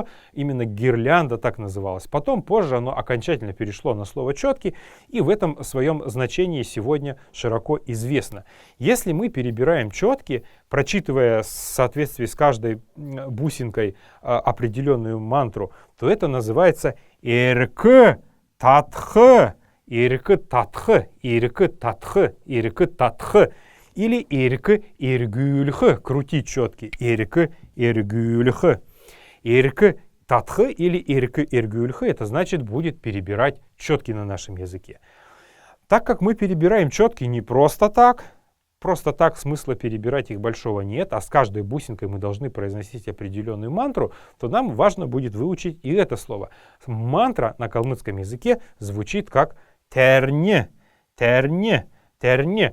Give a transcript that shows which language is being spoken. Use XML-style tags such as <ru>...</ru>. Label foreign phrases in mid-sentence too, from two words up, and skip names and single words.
<ru>Именно гирлянда так называлась. Потом, позже оно окончательно перешло на слово «четкий», и в этом своем значении сегодня широко известно. Если мы перебираем четки, прочитывая в соответствии с каждой бусинкой определенную мантру, то это называется</ru> <xal>«ирк татх». Ирк татх, ирк татх, ирк татх.</xal> <ru>Или</ru> <xal>ирк иргюльх,</xal> <ru>крутить четки.</ru> <xal>Ирк иргюльх. Ирк татх или ирк иргюльх,</xal> <ru>это значит будет перебирать четки на нашем языке. Так как мы перебираем четки не просто так смысла перебирать их большого нет, а с каждой бусинкой мы должны произносить определенную мантру, то нам важно будет выучить и это слово. Мантра на калмыцком языке звучит как</ru> <xal>терне, терне, терне.</xal>